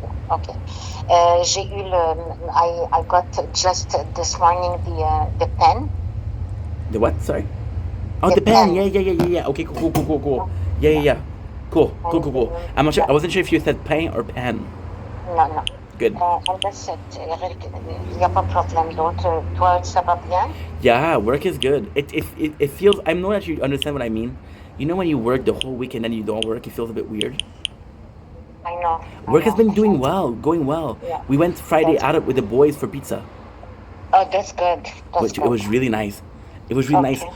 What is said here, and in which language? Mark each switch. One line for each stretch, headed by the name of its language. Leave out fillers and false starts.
English: Okay.
French: J'ai eu
English: I got just this morning the pen. The what? Sorry. Oh, the pen. Yeah. Okay, cool. Yeah. Cool. I'm not sure. I wasn't sure if you said pain or pan. No. Good. And that's it.
French: Il n'y a pas de problème d'autre. Toi, ça va bien?
English: Yeah, work is good. It feels. I know that you understand what I mean. You know when you work the whole week and then you don't work, it feels a bit weird. I know. Work has been going well. Yeah. We went Friday out with the boys for pizza. Oh, that's good. It was really nice. It was really nice.